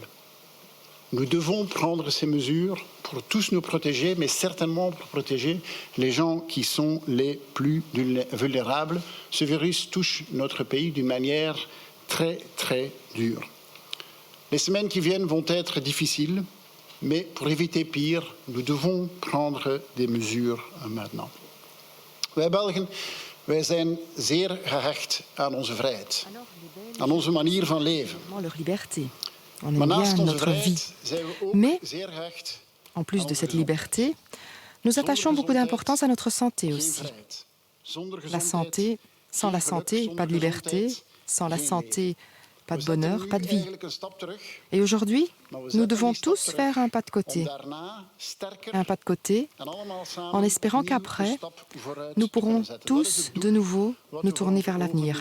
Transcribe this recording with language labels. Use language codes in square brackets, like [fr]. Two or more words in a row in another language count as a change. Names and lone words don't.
[fr] Nous devons prendre ces mesures pour tous nous protéger, mais certainement pour protéger les gens qui sont les plus vulnérables. Ce virus touche notre pays d'une manière très, très dure. Les semaines qui viennent vont être difficiles. Mais pour éviter pire, nous devons prendre des mesures maintenant. [nl] Wij Belgen, wij zijn zeer gehecht aan onze vrijheid, aan onze manier van leven. Maar naast onze vrijheid zijn we ook zeer gehecht. [fr] En plus de cette liberté, nous attachons beaucoup d'importance à notre santé aussi. La santé, sans la santé, pas de liberté, sans la santé, pas de bonheur, pas de vie. Et aujourd'hui, nous devons tous faire un pas de côté. Un pas de côté, en espérant qu'après, nous pourrons tous de nouveau nous tourner vers l'avenir.